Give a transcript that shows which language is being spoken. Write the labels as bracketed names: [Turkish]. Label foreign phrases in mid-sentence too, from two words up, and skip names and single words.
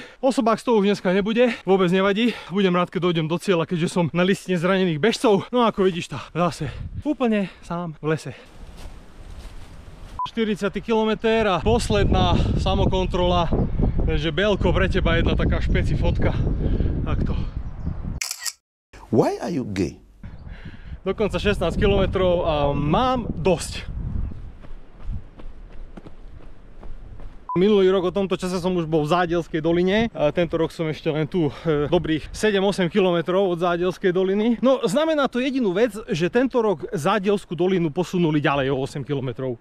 [Slovak] Osobák z toho už dneska nebude, vôbec nevadí. Budem rád, keď dojdem do cieľa, keďže som na listine zranených bežcov. No ako vidíš to, zase úplne sám v lese. 40. kilometr a posledná samokontrola. Takže Belko, pre teba jedna taká špeci fotka. Takto. [English] Why are you gay? [Slovak] Dokonca 16 kilometrov a mám dosť. Minulý rok o tomto čase som už bol v Zádielskej doline a tento rok som ešte len tu dobrých 7-8 km od Zádielskej doliny. No znamená to jedinú vec, že tento rok Zádielskú dolinu posunuli ďalej o 8 km.